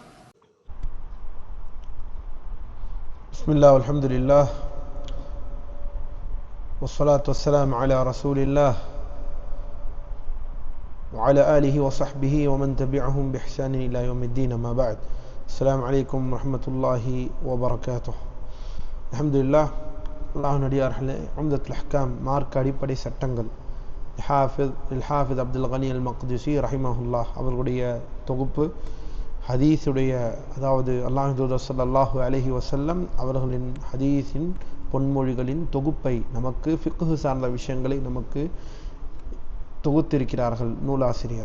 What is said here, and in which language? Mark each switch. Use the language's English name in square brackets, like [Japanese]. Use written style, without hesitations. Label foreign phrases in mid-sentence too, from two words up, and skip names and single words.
[Arabic] بسم الله والحمد لله والصلاة والسلام على رسول الله وعلى آله وصحبه ومن تبعهم بإحسان إلى يوم الدين. ما بعد. السلام عليكم ورحمة الله وبركاته. الحمد لله. [Tamil] அல்லாஹ் நடிகார்களே, உம்தத்துல் அஹ்காம் மார்க்க அடிப்படை சட்டங்கள் ஹாஃபிஸ் அப்துல் கனி அல் மக்திசி ரஹிமஹுல்லாஹ் அவர்களுடைய தொகுப்பு ஹதீஸுடைய, அதாவது அல்லாஹ் தூதர் [Arabic] صلى الله عليه وسلم [Tamil] அவர்களின் ஹதீஸின் பொன்மொழிகளின் தொகுப்பை, நமக்கு ஃபிக்ஹ் சார்ந்த விஷயங்களை நமக்கு தொகுத்திருக்கிறார்கள் நூலாசிரியர்.